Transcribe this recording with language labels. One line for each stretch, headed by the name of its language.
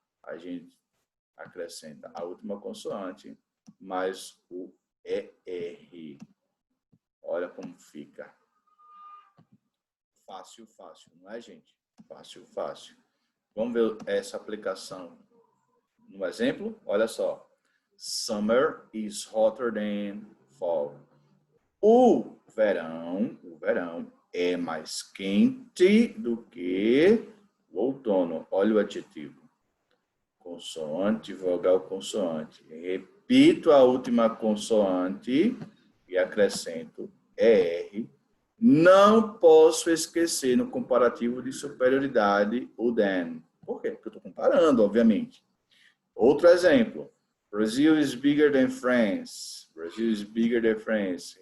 Portuguese: A gente acrescenta a última consoante mais o ER. Olha como fica. Fácil, fácil, não é, gente? Fácil, fácil. Vamos ver essa aplicação no exemplo? Olha só.
English: Summer is hotter than fall.
Portuguese: O verão é mais quente do que o outono. Olha o adjetivo. Consoante, vogal, consoante. Repito a última consoante e acrescento ER. Não posso esquecer no comparativo de superioridade o than. Por quê? Porque eu estou comparando, obviamente. Outro exemplo.
English: Brazil is bigger than France. Brazil is bigger than France.